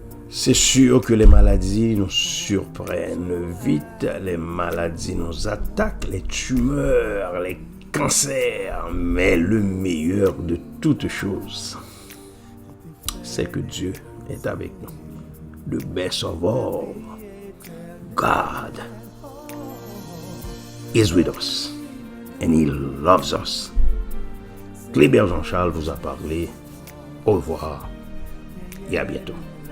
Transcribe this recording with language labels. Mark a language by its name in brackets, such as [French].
[French] C'est sûr que les maladies nous surprennent vite, les maladies nous attaquent, les tumeurs, les cancers, mais le meilleur de toutes choses, c'est que Dieu est avec nous. [English] The best of all, God is with us and He loves us. [French] Clébert Jean-Charles vous a parlé. Au revoir et à bientôt.